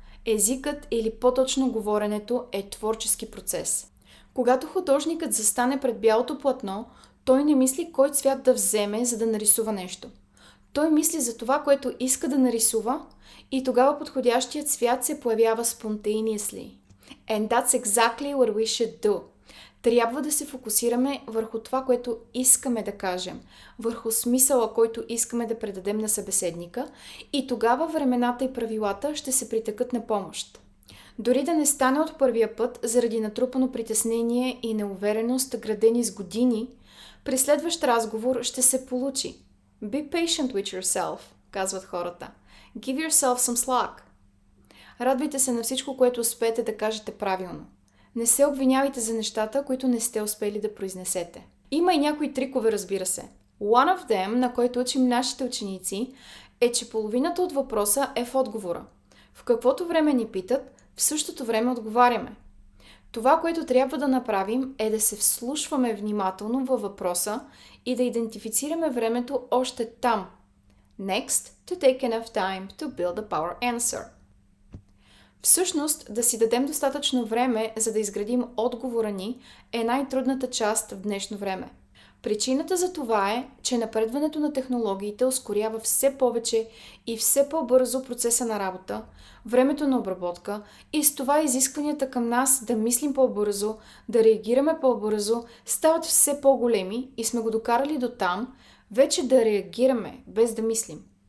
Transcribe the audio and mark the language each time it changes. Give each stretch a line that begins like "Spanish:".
Bulgarian: Езикът или по-точно говоренето е творчески процес. Когато художникът застане пред бялото платно, той не мисли кой цвят да вземе, за да нарисува нещо. Той мисли за това, което иска да нарисува и тогава подходящият цвят се появява
English: spontaneously. And that's exactly what we should do.
Bulgarian: Трябва да се фокусираме върху това, което искаме да кажем, върху смисъла, който искаме да предадем на събеседника и тогава времената и правилата ще се притекат на помощ. Дори да не стане от първия път, заради натрупано притеснение и неувереност, градени с години, при следващ разговор ще се получи.
English: Be patient with yourself,
Bulgarian: казват хората.
English: Give yourself some slack.
Bulgarian: Радвайте се на всичко, което успеете да кажете правилно. Не се обвинявайте за нещата, които не сте успели да произнесете. Има и някои трикове, разбира се.
English: One of them,
Bulgarian: на който учим нашите ученици, е, че половината от въпроса е в отговора. В каквото време ни питат, в същото време отговаряме. Това, което трябва да направим, е да се вслушваме внимателно във въпроса и да идентифицираме времето още там.
English: Next, to take enough time to build a power answer.
Bulgarian: Всъщност, да си дадем достатъчно време, за да изградим отговора ни, е най-трудната част в днешно време. Причината за това е, че напредването на технологиите ускорява все повече и все по-бързо процеса на работа, времето на обработка и с това изискванията към нас да мислим по-бързо, да реагираме по-бързо, стават все по-големи и сме го докарали до там, вече да реагираме без да мислим.